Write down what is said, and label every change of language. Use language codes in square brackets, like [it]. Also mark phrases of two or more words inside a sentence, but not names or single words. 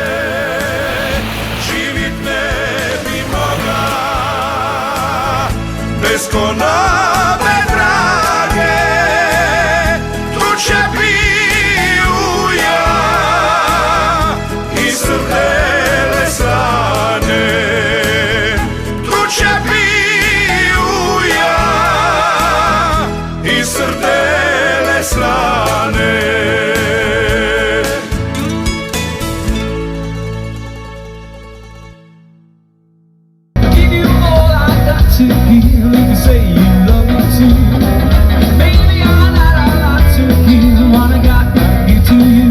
[hr] Živit ne bi moga bez konobe drage, tu će piju ja i srdele slane. Tu će piju ja i srdele slane. [en] Give you all I got to give, you say you love me too. Baby, all that I got to give, what I got to give to you.